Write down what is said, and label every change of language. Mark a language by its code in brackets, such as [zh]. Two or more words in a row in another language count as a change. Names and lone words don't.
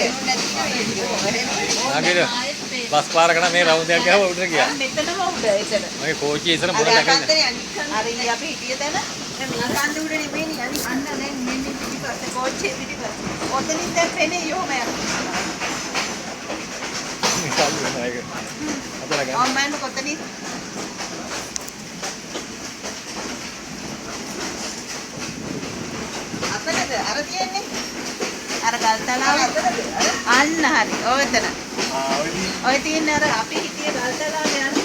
[si] නගින්න බස් පාරක නම් මේ රවුම් දෙකක් ගහව උඩට ගියා. මෙතනම උඩ එතන. මගේ කෝච්චිය ඉස්සර මොකද දැකන්නේ. අර ඉන්නේ අපි හිටිය තැන මේ කන්ද උඩ නෙමෙයි අනිත් අන්න දැන් මෙන්න පිටිපස්සේ කෝච්චිය පිටිපස්ස. ඔතනින් දැන් පෙනේ යෝම යනවා. [hi] चालू है ना अदर गया और मैं කොතනින් [si] අතනද අර තියන්නේ අර ගල්තලාව අන්න හරි ඔය එතන ඔය තියෙන අර අපි හිටියේ ගල්තලාව යන